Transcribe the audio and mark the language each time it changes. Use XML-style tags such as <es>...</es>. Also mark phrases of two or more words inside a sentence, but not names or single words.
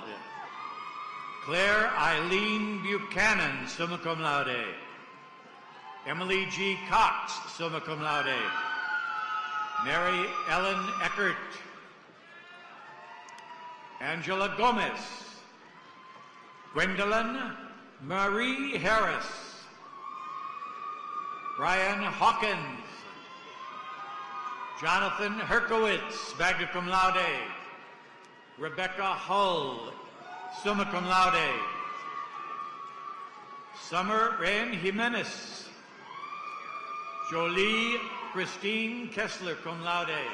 <en>Claire Eileen Buchanan,</en> <la>summa cum laude.</la> <en>Emily G. Cox,</en> <la>summa cum laude.</la> <en>Mary Ellen Eckert. Angela Gomez. Gwendolyn Marie Harris. Brian Hawkins. Jonathan Herkowitz,</en> <la>magna cum laude.</la> <en>Rebecca Hull,</en> <la>summa cum laude.</la> <en>Summer Rain Jimenez. Jolie Christine Kessler,</en> <la>cum laude.</la>